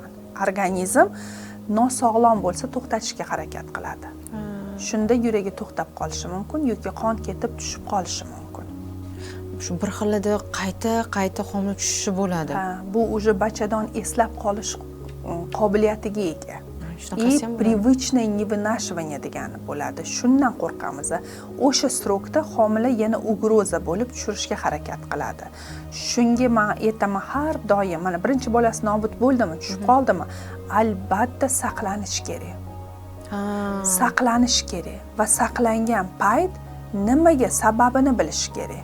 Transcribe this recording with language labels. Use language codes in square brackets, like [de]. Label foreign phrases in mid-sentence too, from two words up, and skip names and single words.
[uz] Organizm nosog'lom bo'lsa to'xtatishga harakat qiladi. Shunda yuragi to'xtab qolishi mumkin yoki qon ketib tushib qolishi mumkin. Shu bir xilida qayta homila tushishi bo'ladi. Bu уже bachadon eslab qolish qobiliyatiga ega. [ru] И привычное невынашивание [uz] degani bo'ladi. Shundan qo'rqamiz. O'sha strokda homila yana ugroza bo'lib tushirishga harakat qiladi. Shunga men aytaman har doim, mana birinchi bolasi nobud bo'ldimi, tushib qoldimi, albatta saqlanish kerak. Saqlanish kerak va saqlangan payt nimaga sababini bilish kerak.